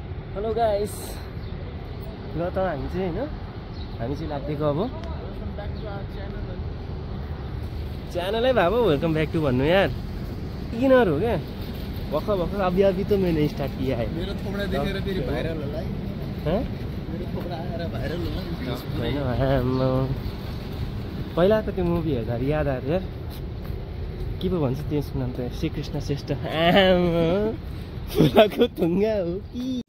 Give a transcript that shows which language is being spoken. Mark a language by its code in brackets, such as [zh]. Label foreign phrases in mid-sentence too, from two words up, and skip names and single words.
[en] hello guys, [ne] ल त हामी चाहिँ लाग्दिएको अब च्यानलै भए पो [en] welcome back to [ne] भन्नु यार किनर हो क्या भर्खर [hi] अभी तो मैंने स्टार्ट किया है। [ne] मेरो थोपडा देखेर फेरि भाइरल होला है। मेरो थोपडा आएर भाइरल होला नि हैन। पहिलाको त्यो मुभी हेर्दा याद आयो यार, के पो भन्छ त्यसको नाम त श्रीकृष्ण श्रेष्ठ फुलाको थुङ्गा हो कि।